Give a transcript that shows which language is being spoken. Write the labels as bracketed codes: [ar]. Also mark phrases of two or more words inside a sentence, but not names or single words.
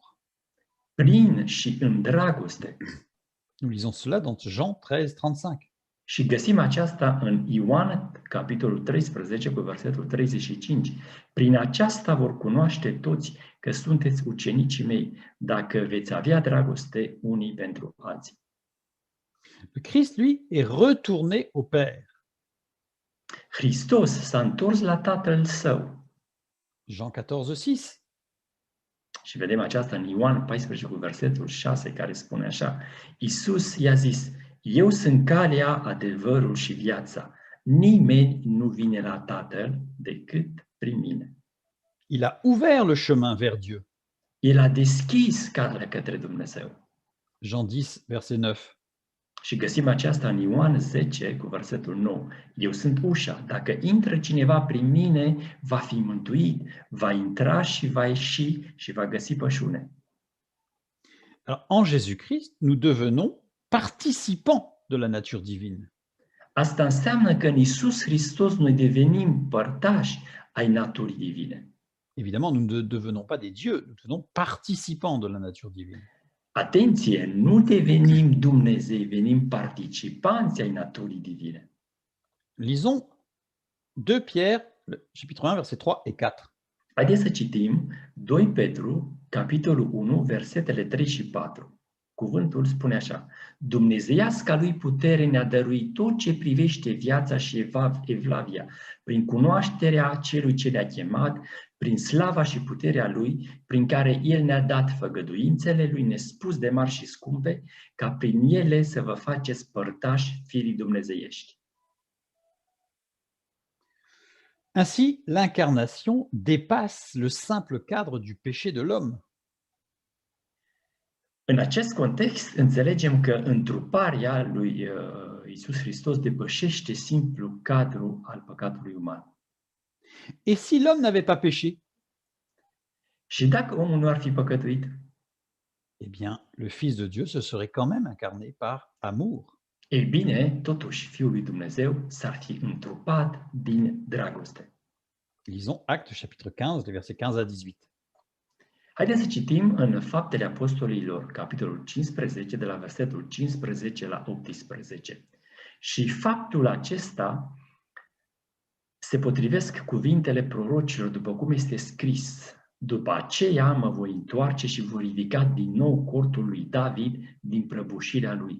[ro] prin și în dragoste. [fr] Nous lisons cela dans Jean 13, 35. [ro] Și găsim aceasta în Ioan, capitolul 13, cu versetul 35. Prin aceasta vor cunoaște toți că sunteți ucenicii mei, dacă veți avea dragoste unii pentru alții. [fr] Le Christ, lui, est retourné au Père. [ro] Hristos s-a întors la Tatăl Său. [fr] Jean 14, 6. [ro] Și vedem aceasta în Ioan 14, cu versetul 6, care spune așa: Iisus i-a zis: Eu sunt calea, adevărul și viața. Nimeni nu vine la Tatăl decât prin mine. [fr] Il a ouvert le chemin vers Dieu. [ro] El a deschis calea către Dumnezeu. [fr] Jean 10, verset 9. [ro] Și găsim aceasta în Ioan 10, cu versetul 9. Eu sunt ușa. Dacă intră cineva prin mine, va fi mântuit, va intra și va ieși și va găsi pășune. [fr] Alors, en Jésus-Christ, nous devenons participants de la nature divine. [ro] Asta înseamnă că în Iisus Hristos noi devenim părtași ai naturii divine. [fr] Évidemment, nous ne devenons pas des dieux, nous devenons participants de la nature divine. [ro] Atenție, nu devenim Dumnezei, venim participanți ai naturii divine. [fr] Lisons 2 Pierre, chapitre 1, verset 3 et 4. [ro] Haideți să citim 2 Petru, capitolul 1, versetele 3 și 4. Cuvântul spune așa: Dumnezeiasca lui putere ne-a dăruit tot ce privește viața și evlavia, prin cunoașterea celui ce ne-a chemat, prin slava și puterea lui, prin care el ne-a dat făgăduințele lui nespus de mari și scumpe, ca prin ele să vă faceți părtași firii dumnezeiești. [fr] Ainsi, l'incarnation dépasse le simple cadre du péché de l'homme. [ro] În acest context, înțelegem că întruparea lui Iisus Hristos depășește simplu cadru al păcatului uman. [fr] Et si l'homme n'avait pas péché, [ro] Și dacă omul nu ar fi păcătuit, [fr] eh bien, le Fils de Dieu se serait quand même incarné par amour. [ro] ei bine, totuși Fiul lui Dumnezeu s-ar fi întrupat din dragoste. [fr] Lisons Actes chapitre 15, les versets 15 à 18. [ro] Haideți să citim în Faptele Apostolilor, capitolul 15, de la versetul 15 la 18. Și faptul acesta se potrivesc cuvintele prorocilor, după cum este scris: După aceea mă voi întoarce și voi ridica din nou cortul lui David din prăbușirea lui.